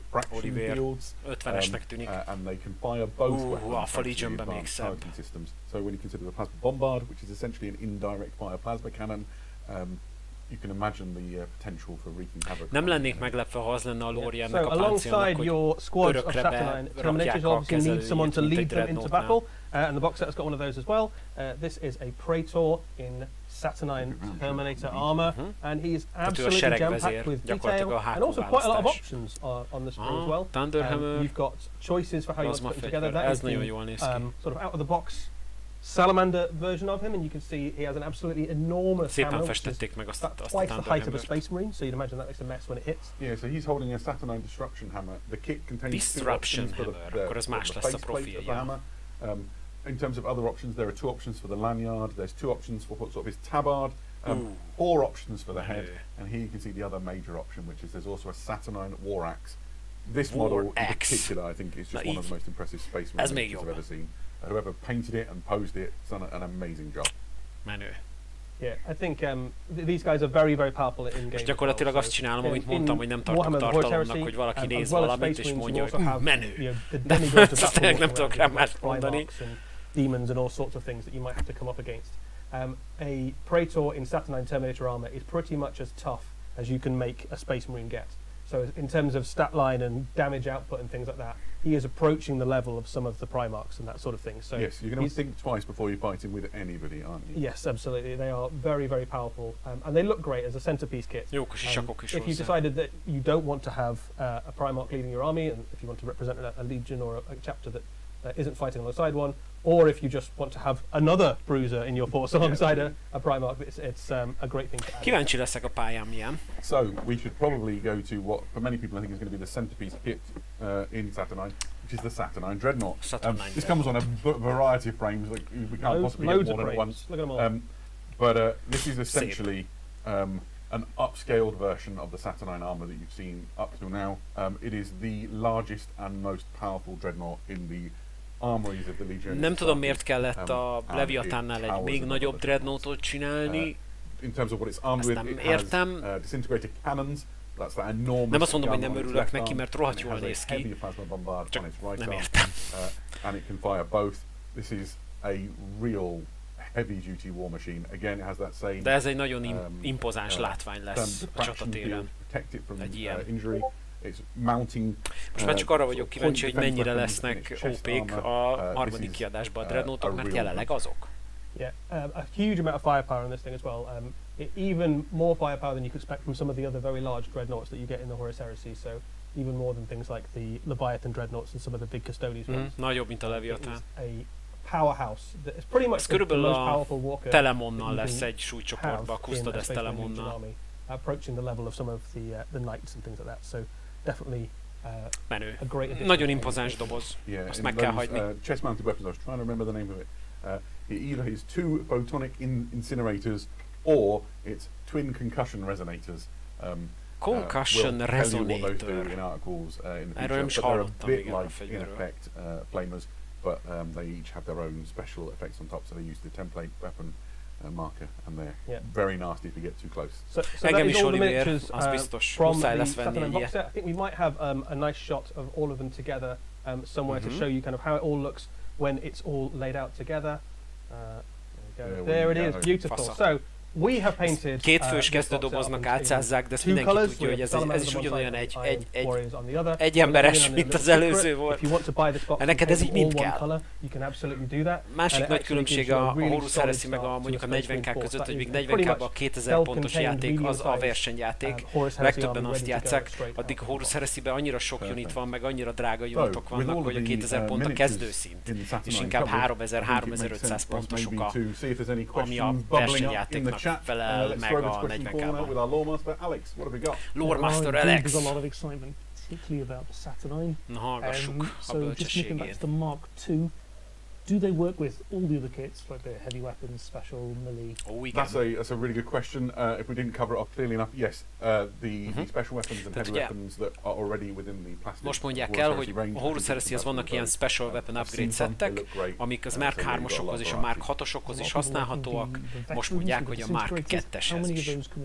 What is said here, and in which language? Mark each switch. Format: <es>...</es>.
<hu>Oliver 50-esnek tűnik. Alpha Legionben még szebb.</hu> <en>So when you consider the Plasma Bombard, which is essentially an indirect fire plasma cannon, you can imagine the potential for wreaking havoc.</en> <hu>Nem lennék meglepve, ha az lenne a lore-jának a páncélnak, hogy örökre berakják a kezelőjét, mint egy Dreadnought-nál.</hu> <en>And the box set has got one of those as well. This is a Praetor in Saturnine Terminator armor, and he is absolutely jam-packed with detail and also quite a lot of options on the sprue as well. You've got choices for how you want to put them together. That is the sort of out-of-the-box salamander version of him, and you can see he has an absolutely enormous hammer, which is twice the height of a Space Marine, so you'd imagine that makes a mess when it hits. Yeah, so he's holding a Saturnine Disruption Hammer. The kit contains two options for the faceplate of the hammer. In terms of other options, there are 2 options for the lanyard, there's 2 options for sort of his tabard, 4 options for the head, and here you can see the other major option, which is there's also a Saturnine War Axe. This model in particular, I think, is just one of the most impressive Space Marines I've ever seen. Whoever painted it and posed it has done an amazing job.</en> <hu>Menő.</hu> <en>Yeah, I think these guys are very, very powerful in game.</en> <hu>És gyakorlatilag azt csinálom, amit mondtam, hogy nem tartok tartalomnak, hogy valaki néz valamit és mondja, hogy menő. De tényleg nem tudok rá más mondani.</hu> <en>Demons and all sorts of things that you might have to come up against. A Praetor in Saturnine Terminator armor is pretty much as tough as you can make a Space Marine get. So in terms of stat line and damage output and things like that, he is approaching the level of some of the Primarchs and that sort of thing. So yes, you're going to think twice before you fight him with anybody, aren't you? Yes, absolutely. They are very, very powerful, and they look great as a centerpiece kit. If you decided that you don't want to have a Primarch leading your army, and if you want to represent a legion or a chapter that isn't fighting alongside one, or if you just want to have another bruiser in your force alongside a Primarch, it's a great thing to add.</en> <hu>Kíváncsi leszek a pályán milyen.</hu> <en>So we should probably go to what, for many people, I think is going to be the centerpiece kit in Saturnine, which is the Saturnine Dreadnought. This comes on a variety of frames. Like, we can't possibly get more than at once. Look at them all. But this is essentially an upscaled version of the Saturnine armor that you've seen up till now. It is the largest and most powerful Dreadnought in the armories of the Legion.</en> <hu>Nem tudom, miért kellett a Leviatánnál egy még nagyobb Dreadnoughtot csinálni.</hu> <en>In terms of what it's armed with, it has disintegrated cannons. That's that enormous.</en> <hu>Nem azt mondom, hogy nem örülök neki, mert rohadt jól néz ki. Csak nem értem.</hu> <en>And it can fire both. This is a real heavy-duty war machine. Again, it has that same.</en> <hu>De ez egy nagyon impozáns látvány lesz a csatatéren.</hu> <en>Protect it from injury. It's mounting.</en> <hu>Most már csak arra vagyok kíváncsi, hogy mennyire lesznek OP-k a harmadik kiadásban a Dreadnoughtok, mert jelenleg azok.</hu> <en>Yeah, a huge amount of firepower in this thing as well. Even more firepower than you could expect from some of the other very large dreadnoughts that you get in the Horus Heresy. So even more than things like the Leviathan dreadnoughts and some of the big Custodes ones.</en> <hu>Nagyobb, mint a Leviathan.</hu> <en>A powerhouse. It's pretty much the most powerful walker.</en> <hu>Telemonnal lesz egy súlycsoportba, a Custodes Telemonnal.</hu> <en>Approaching the level of some of the knights and things like that. So definitely</en> <hu>menő.</hu> <en>A great addition.</en> <hu>Nagyon impozáns doboz. Azt meg kell hagyni.</hu> <en>Chest-mounted weapons. I was trying to remember the name of it. It either is 2 photonic incinerators or it's twin concussion resonators. Concussion resonator. In articles in the</en> <hu>Erről nem is hallottam még a</hu> <en>in effect flamers, but they each have their own special effects on top, so they use the template weapon marker, and they're very nasty if you get too close.</en> <hu>So engem is Oliver, az biztos, muszáj lesz venni egy ilyet.</hu> <en>I think we might have a nice shot of all of them together somewhere to show you kind of how it all looks when it's all laid out together. There it is, beautiful. So we have painted.</en> <hu>Kétfős kezdődoboznak átszázzák, de ezt mindenki tudja, hogy ez is ugyanolyan egy emberes, mint az előző volt. Neked ez így mind kell. Másik nagy különbség a Horus Heresy meg mondjuk a 40k között, hogy még 40k-ban a 2000 pontos játék az a versenyjáték, legtöbben azt játsszák, addig a Horus Heresy-ben annyira sok unit van, meg annyira drága unitok vannak, hogy a 2000 pont a kezdőszint, és inkább 3000-3500 pontosok ami a versenyjátéknak felel meg a 40k-ban.</hu> <en>Lore Master Alex. There's a lot of excitement, particularly about the Saturnine.</en> <hu>Na hallgassuk a bölcsességét.</hu> <en>The Mark II. Do they work with all the other kits, like the heavy weapons, special, melee? That's a really good question. If we didn't cover it off clearly enough, yes, the special weapons and heavy weapons that are already within the plastic.</en> <hu>Most mondják el, hogy a Horus Heresyhez vannak ilyen special weapon upgrade szettek, amik az Mark 3-osokhoz és a Mark 6-osokhoz is használhatóak. Most mondják, hogy a Mark 2-eshez is.</hu>